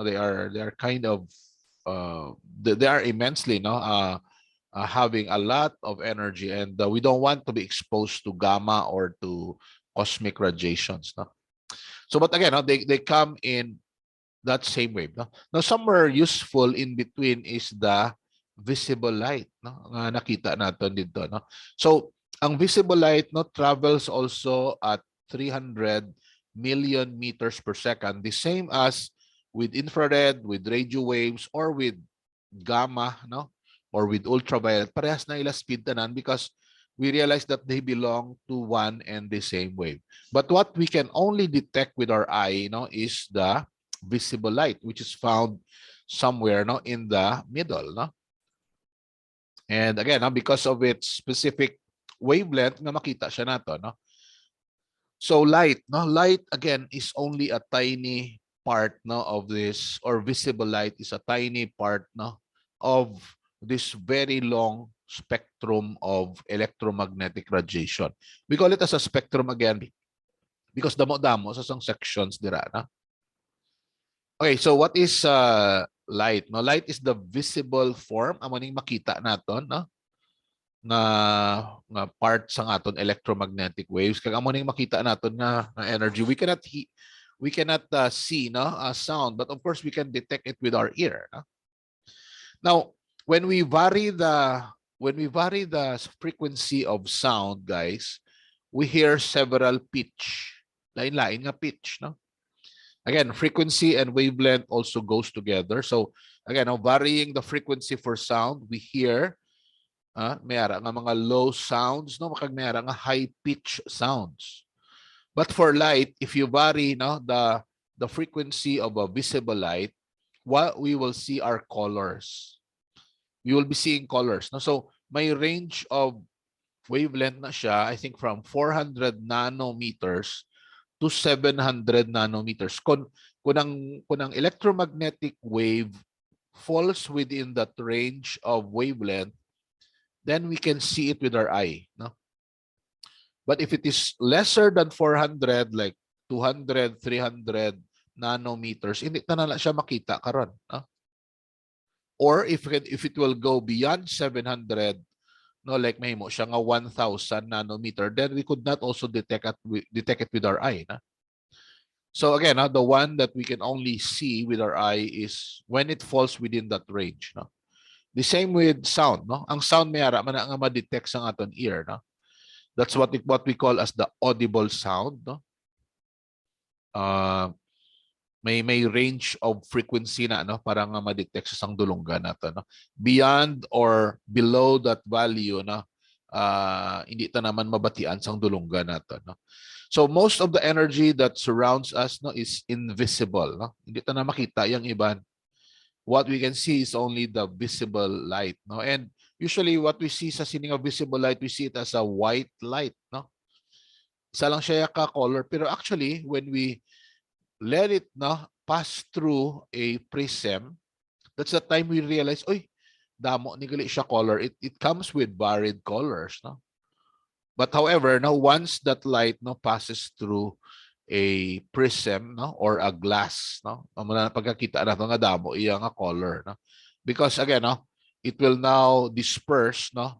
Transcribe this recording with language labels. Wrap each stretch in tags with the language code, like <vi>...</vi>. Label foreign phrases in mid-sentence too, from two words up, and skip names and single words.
<en>They are kind of they are immensely, no, having a lot of energy, and we don't want to be exposed to gamma or to cosmic radiations. No? So, but again, no, they come in that same wave. No? Now, somewhere useful in between is the visible light. No?</en> <tl>Nakita natin dito. No?</tl> <en>So, ang visible light, no, travels also at 300 million meters per second, the same as with infrared, with radio waves, or with gamma, no, or with ultraviolet.</en> <hil>Parehas na ila speed tanan</hil> <en>because we realize that they belong to one and the same wave. But what we can only detect with our eye, no, is the visible light, which is found somewhere, no, in the middle. No? And again, no, because of its specific wavelength,</en> <hil>na makita siya nato. No?</hil> <en>So light, no, light again is only a tiny part, no, of this, or visible light is a tiny part, no, of this very long spectrum of electromagnetic radiation. We call it as a spectrum again because</en> <hil>damo-damo sa sang sections dira. Na?</hil> <en>Okay, so what is light? No, light is the visible form</en> <hil>amo ning makita naton,</hil> <en>no?</en> <hil>Nga part sa aton</hil> <en>electromagnetic waves</en> <hil>kag amo ning makita naton nga energy.</hil> <en>We cannot see, no, sound, but of course we can detect it with our ear. No? Now, when we vary the frequency of sound, guys, we hear several pitch.</en> <hil>Lain-lain nga pitch, no?</hil> <en>Again, frequency and wavelength also goes together. So again, varying the frequency for sound, we hear</en> <hil>may ara nga mga</hil> <en>low sounds, no,</en> <hil>makag may ara nga</hil> <en>high pitch sounds. But for light, if you vary, no, the frequency of a visible light, what we will see are colors. We will be seeing colors, no. So may range of wavelength</en> <hil>na siya,</hil> <en>I think from 400 nanometers to 700 nanometers.</en> <hil>Kung ang</hil> <en>electromagnetic wave falls within that range of wavelength, then we can see it with our eye, no? But if it is lesser than 400, like 200, 300 nanometers,</en> <hil>hindi na siya makita karon, no?</hil> <en>Or if it will go beyond 700, no, like</en> <hil>mahimo siya nga</hil> <en>1,000 nanometer, then we could not also detect it with our eye, no? So again, the one that we can only see with our eye is when it falls within that range, no? The same with sound, no?</en> <hil>Ang sound may ara man nga ma-detect sa</hil> <en>aton ear,</en> <hil>no?</hil> <en>That's what we call as the audible sound, no?</en> <hil>May</hil> <en>range of frequency</en> <hil>na, no, para nga ma-detect sa sang dulonggan nato, no?</hil> <en>Beyond or below that value,</en> <hil>no, hindi ta naman mabatian sang dulonggan nato, no?</hil> <en>So most of the energy that surrounds us, no, is invisible, no?</en> <hil>Hindi ta na makita yung iban.</hil> <en>What we can see is only the visible light, no? And usually what we see</en> <hil>sa sining</hil> <en>of visible light, we see it as a white light, no?</en> <hil>Isa lang siya ka color, pero</hil> <en>actually when we let it, no, pass through a prism, that's the time we realize,</en> <hil>oy, damo ni gali siya color.</hil> <en>It comes with varied colors, no? But however, now once that light, no, passes through a prism, no, or a glass,</en> <hil>no, muna pagkakita na nga damo iya nga color, no?</hil> <en>Because again, no, it will now disperse, no?</en>